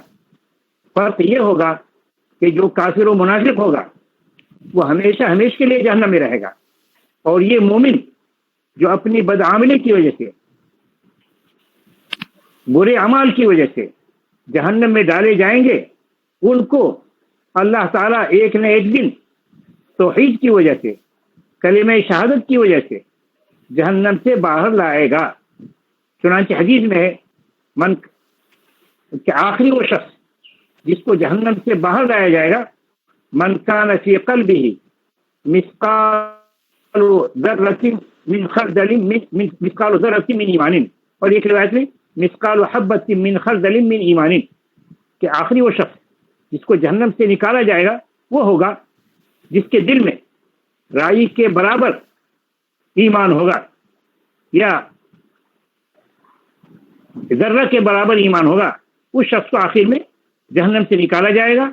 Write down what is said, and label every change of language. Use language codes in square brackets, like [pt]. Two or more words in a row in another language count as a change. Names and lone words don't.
[ur] فرق یہ ہوگا کہ جو کافر و منافق ہوگا وہ ہمیشہ کے لیے جہنم میں رہے گا، اور یہ مومن جو اپنی بدعملی کی وجہ سے، برے اعمال کی وجہ سے جہنم میں ڈالے جائیں گے، ان کو اللہ تعالیٰ ایک نہ ایک دن توحید کی وجہ سے، کلمہ شہادت کی وجہ سے جہنم سے باہر لائے گا۔ چنانچہ حدیث میں ہے کہ آخری وہ شخص جس کو جہنم سے باہر لایا جائے گا، [ar] من کان فی قلبہ مثقال ذرة من خردل من مثقال ذرة من إيمان, [ur] اور ایک روایت میں [ar] مثقال حبة من خردل من إيمان, [ur] کہ آخری وہ شخص جس کو جہنم سے نکالا جائے گا وہ ہوگا جس کے دل میں رائی کے برابر ایمان ہوگا یا ذرہ کے برابر ایمان ہوگا. اس شخص کو آخر میں جہنم سے نکالا جائے گا.